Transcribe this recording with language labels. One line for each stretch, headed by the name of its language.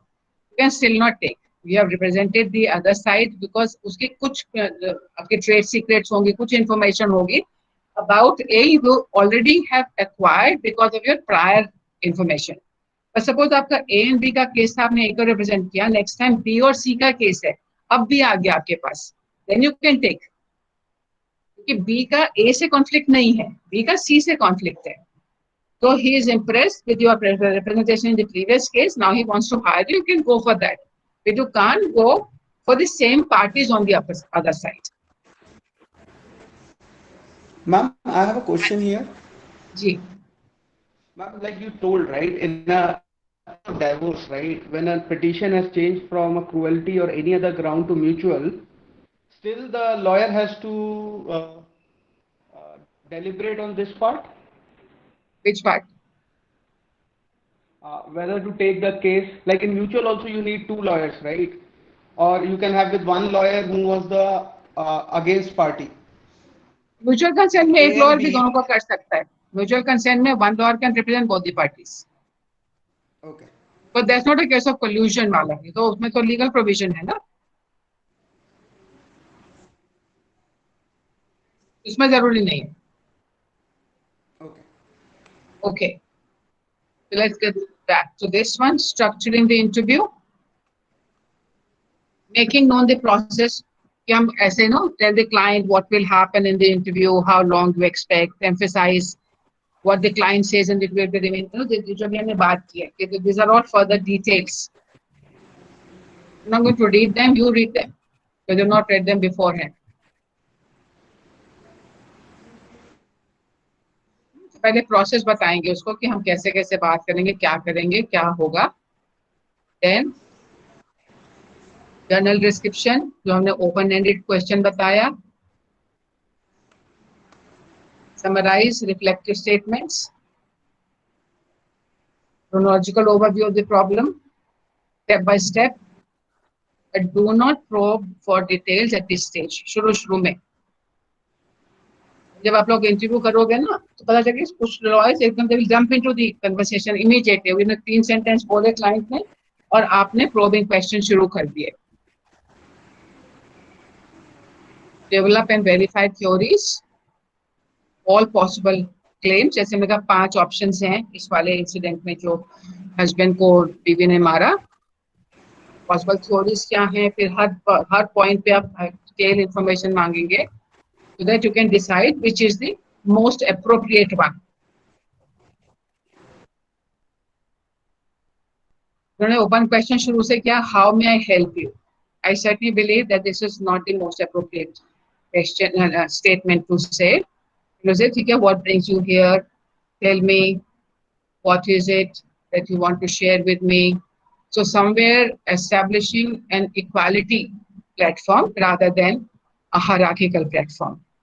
English: you can still not take, we have represented the other side because
Hindi: उसके कुछ आपके trade secrets होंगे, कुछ इंफॉर्मेशन होगी
English: About A you already have acquired because of your prior information.
Hindi: पर suppose आपका A and B का case था, आपने ए को रिप्रेजेंट किया, नेक्स्ट टाइम बी और सी का केस है, अब भी आ गया आपके पास,
English: then you can take,
Hindi: क्योंकि बी का ए से कॉन्फ्लिक्ट नहीं है, बी का सी से कॉन्फ्लिक्ट है।
English: So he is impressed with your representation in the previous case. Now he wants to hire you. You can go for that. But you can't go for the same parties on the other side. Ma'am, I have a question here.
Hindi: Ji.
English: Ma'am, like you told, right, in a divorce, right, when a petition has changed from a cruelty or any other ground to mutual, still the lawyer has to deliberate on this part, Which part? whether to take the case. Like in mutual, also you need two lawyers, right? Or you can have with one lawyer who was the against party.
Hindi: Mutual consent में एक
English: A
Hindi: lawyer
English: and
Hindi: भी
English: B.
Hindi: दोनों को कर सकता है.
English: Mutual consent में one lawyer can represent both the parties. Okay. But that's not a case of collusion
Hindi: वाला. तो उसमें तो लीगल प्रोविजन है ना, इसमें जरूरी नहीं है.
English: Okay. Okay, so let's get back to this one. Structuring the interview, making known the process.
Hindi: कि हम ऐसे
English: No tell the client what will happen in the interview, how long you expect, emphasize what the client says in the remain.
Hindi: जो भी हमने बात की है,
English: these are all further details. I'm not going to read them. You read them because you've not read them beforehand.
Hindi: पहले process बताएंगे उसको कि हम कैसे कैसे बात करेंगे, क्या करेंगे, क्या होगा. Then जर्नल डिस्क्रिप्शन, जो हमने ओपन एंडेड क्वेश्चन बताया.
English: Summarize reflective statements. chronological overview of the problem step by step, but do not probe for details at this stage.
Hindi: शुरू में जब आप लोग इंटरव्यू करोगे ना तो पता चलेगा कुछ लॉयर्स एकदम
English: They will jump into the conversation immediately.
Hindi: उन्होंने 3 सेंटेंस बोले क्लाइंट ने और आपने प्रोबिंग क्वेश्चन शुरू कर दिए.
English: Develop and verify theories, all possible claims.
Hindi: जैसे मैंने कहा 5 ऑप्शंस हैं इस वाले इंसिडेंट में जो हस्बैंड को बीवी ने मारा. पॉसिबल थ्योरीज क्या हैं, फिर हर पॉइंट पे आप डिटेल इंफॉर्मेशन मांगेंगे
English: so that you can decide which is the most appropriate one.
Hindi: उन्होंने ओपन क्वेश्चन शुरू से किया,
English: how may I help you? I certainly believe that this is not the most appropriate question statement to say. You say,
Hindi: ठीक है,
English: what brings you here? Tell me, what is it that you want to share with me? So somewhere establishing an equality platform rather than a hierarchical platform.